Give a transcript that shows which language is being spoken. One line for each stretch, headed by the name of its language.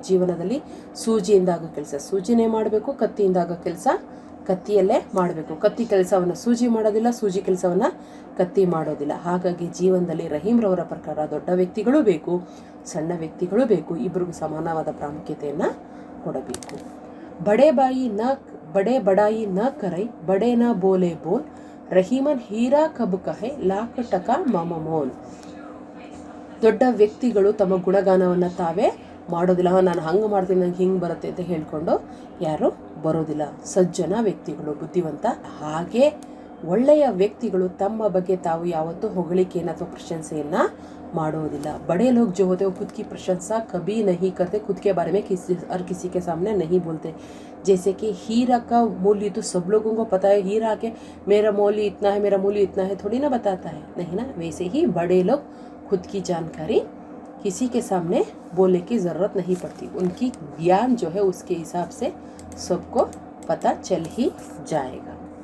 Kannada: ಜೀವನದಲ್ಲಿ ಸೂಜಿಯಿಂದ ಆಗೋ ಕೆಲಸ ಸೂಜಿನೇ ಮಾಡಬೇಕು, ಕತ್ತಿಯಿಂದ ಆಗೋ ಕೆಲಸ ಕತ್ತಿಯಲ್ಲೇ ಮಾಡಬೇಕು। ಕತ್ತಿ ಕೆಲಸವನ್ನು ಸೂಜಿ ಮಾಡೋದಿಲ್ಲ, ಸೂಜಿ ಕೆಲಸವನ್ನು ಕತ್ತಿ ಮಾಡೋದಿಲ್ಲ। ಹಾಗಾಗಿ ಜೀವನದಲ್ಲಿ ರಹೀಮ್ರವರ ಪ್ರಕಾರ ದೊಡ್ಡ ವ್ಯಕ್ತಿಗಳು ಬೇಕು, ಸಣ್ಣ ವ್ಯಕ್ತಿಗಳು ಬೇಕು, ಇಬ್ಬರಿಗೂ ಸಮಾನವಾದ ಪ್ರಾಮುಖ್ಯತೆಯನ್ನು ಕೊಡಬೇಕು।
Hindi: बड़े बड़ाई न करई, बड़े न बोले बोल, रहीमन हीरा कब कहे, लाख टका माममोल।
Kannada: ದೊಡ್ಡ ವ್ಯಕ್ತಿಗಳು ತಮ್ಮ ಗುಣಗಾನವನ್ನು ತಾವೇ ಮಾಡೋದಿಲ್ಲ, ನಾನು ಹಂಗೆ ಮಾಡ್ತೀನಿ ನಂಗೆ ಹಿಂಗೆ ಬರುತ್ತೆ ಅಂತ ಹೇಳ್ಕೊಂಡು ಯಾರು ಬರೋದಿಲ್ಲ। ಸಜ್ಜನ ವ್ಯಕ್ತಿಗಳು ಬುದ್ಧಿವಂತ, ಹಾಗೆ ಒಳ್ಳೆಯ ವ್ಯಕ್ತಿಗಳು ತಮ್ಮ ಬಗ್ಗೆ ತಾವು ಯಾವತ್ತೂ ಹೊಗಳಿಕೆಯನ್ನು ಅಥವಾ ಪ್ರಶಂಸೆಯನ್ನು ಮಾಡೋದಿಲ್ಲ।
Hindi: बड़े लोग जो होते हैं वो खुद की प्रशंसा कभी नहीं करते, खुद के बारे में किसी के सामने नहीं बोलते। जैसे कि हीरा का मूल्य तो सब लोगों को पता है, हीरा के मेरा मूल्य इतना है, मेरा मूल्य इतना है थोड़ी ना बताता है, नहीं ना। वैसे ही बड़े लोग खुद की जानकारी किसी के सामने बोलने की ज़रूरत नहीं पड़ती, उनकी ज्ञान जो है उसके हिसाब से सबको पता चल ही जाएगा।